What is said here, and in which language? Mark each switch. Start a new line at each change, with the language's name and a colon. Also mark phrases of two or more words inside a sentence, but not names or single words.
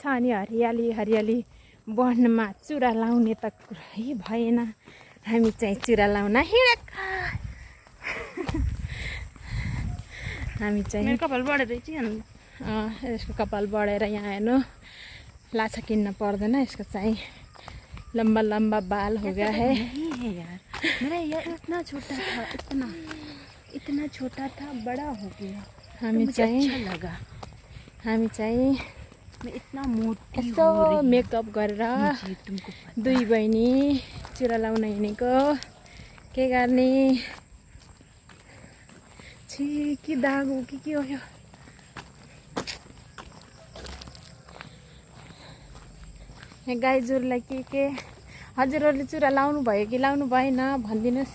Nepali: अनि हरियाली हरियाली वनमा चुरा लाउने त कुरै भएन। हामी चाहिँ चुरा लाउन हिँडेका। हामी चाहिँ कपाल बढेर यसको कपाल बढेर यहाँ हेर्नु लाछा किन्न पर्दैन। यसको चाहिँ
Hindi: लम्बा लम्बा बाल हो गया है यार। मेरा यार इतना छोटा था, इतना छोटा था, बड़ा हो गया।
Nepali: हामी चाहिँ
Hindi: अच्छा लगा।
Nepali: हामी चाहिँ
Hindi: मैं इतना मोटी
Nepali: यसो मेकअप गरेर
Hindi: तुमको
Nepali: दुई बहिनी चुरा लाउन हिँडेको। के गर्ने छि कि दाग हो कि के हो यो। गाईजहरूलाई के हजुरहरूले चुरा लाउनु भयो कि लाउनु भएन भनिदिनुहोस्।